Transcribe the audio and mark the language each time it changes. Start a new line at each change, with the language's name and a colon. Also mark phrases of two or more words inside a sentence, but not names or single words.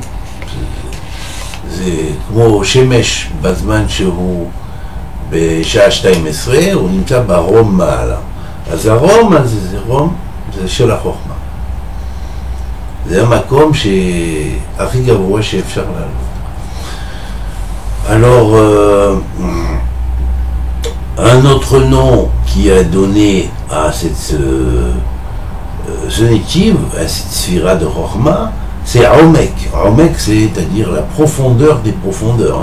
Hebrew: זה כמו שמש בזמן שהוא בשעה 12, הוא נמצא ברום מעלה. אז הרום הזה, זה של החוכמה. זה המקום הכי גבוה שאפשר לעלות.
French: Alors, un autre nom qui a donné à ce nétiv, à cette sphira de Chokhmah, c'est Omek. Omek, c'est-à-dire la profondeur des profondeurs.